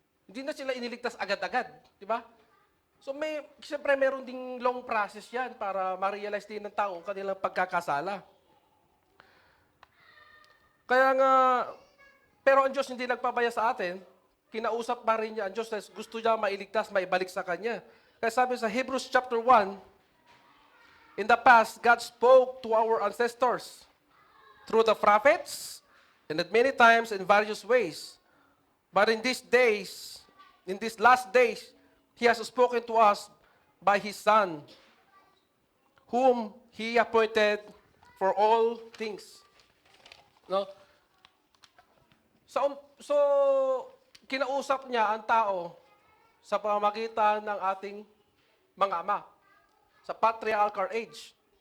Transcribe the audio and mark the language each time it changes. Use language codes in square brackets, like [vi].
[tl] Hindi na sila iniligtas agad-agad, di ba? So siyempre meron ding [en] long process [tl] yan para ma-realize din ng tao kanilang pagkakasala. Kaya nga, pero ang Diyos hindi nagpabaya sa atin, kinausap pa rin niya ang Diyos na gusto niya mailigtas, maibalik sa Kanya. Kaya sabi sa [en] Hebrews chapter 1, in the past, God spoke to our ancestors through the prophets, and at many times in various ways. But in these days, in these last days, He has spoken to us by His Son, whom He appointed for all things. [tl] No? So, kinausap niya ang tao sa pamamagitan ng ating mga ama sa patriarchal age.